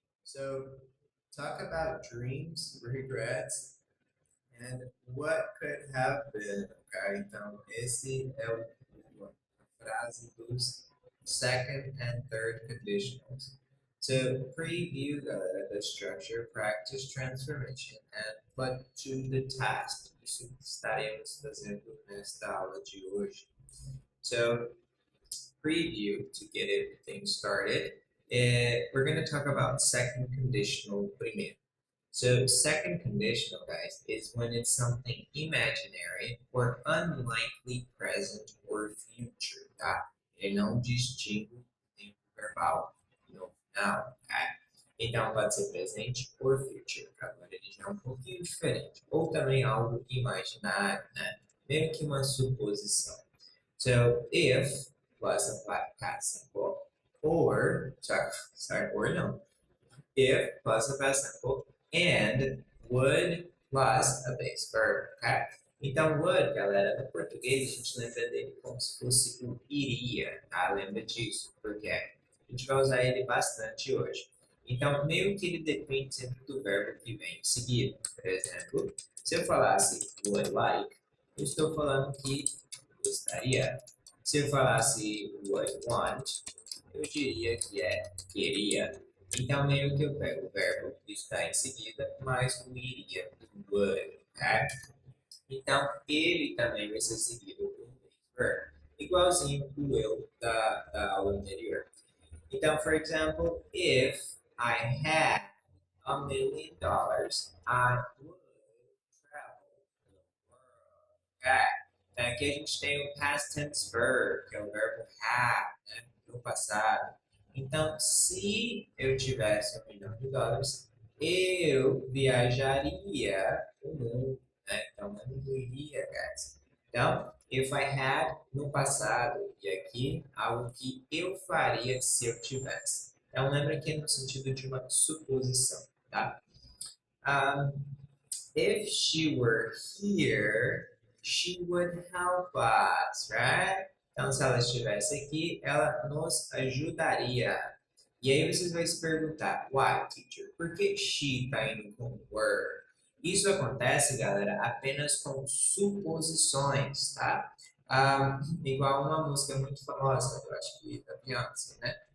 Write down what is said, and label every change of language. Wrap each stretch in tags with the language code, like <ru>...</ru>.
<en>So talk about dreams, regrets, and what could have been. Ok?</en> <pt>Então esse é a frase dos</pt> <en>second and third conditionals. So preview the structure, practice transformation, and put to the task.</en> <pt>Isso que estaremos fazendo nesta aula de hoje.</pt> <en>So preview to get everything started. We're going to talk about second conditional</en> <pt>primeiro.</pt> <en>So second conditional, guys, is when it's something imaginary or unlikely present or future, tá?</en> <pt>Ele não distingue o tempo verbal no final, tá? Então pode ser presente</pt> <en>or future.</en> <pt>Agora ele já é um pouquinho diferente. Ou também algo imaginário, né? Meio que uma suposição.</pt> <en>So if plus a past simple or, or no. If plus a past simple and would plus a base verb, ok?</en> <pt>Então, would, galera, no português a gente lembra dele como se fosse o iria, tá? Lembra disso, porque a gente vai usar ele bastante hoje. Então, meio que ele depende sempre do verbo que vem em seguida. Por exemplo, se eu falasse would like, eu estou falando que gostaria. Se eu falasse would want, eu diria que é queria. Então, meio que eu pego o verbo que está em seguida, mais o iria, do would, tá? Então, ele também vai ser seguido por um verbo, igualzinho o eu da aula anterior.</pt> <en>Então, for example, if I had $1 million, I would travel the world. Okay?</en> <pt>Então, aqui a gente tem o past tense verb, que é o verbo have, né, no passado. Então, se eu tivesse $1 milhão, eu viajaria o mundo, né? Então, eu não iria, guys. Então,</pt> <en>if I had</en> <pt>no passado, e aqui, algo que eu faria se eu tivesse. Então, lembra que é no sentido de uma suposição, tá?</pt> <en>Um, if she were here, she would help us, right?</en> <pt>Então, se ela estivesse aqui, ela nos ajudaria. E aí vocês vão se perguntar,</pt> <en>why, teacher?</en> <pt>Por que she está indo com were? Isso acontece, galera, apenas com suposições, tá? Igual uma música muito famosa, eu acho que da Beyoncé, né?</pt>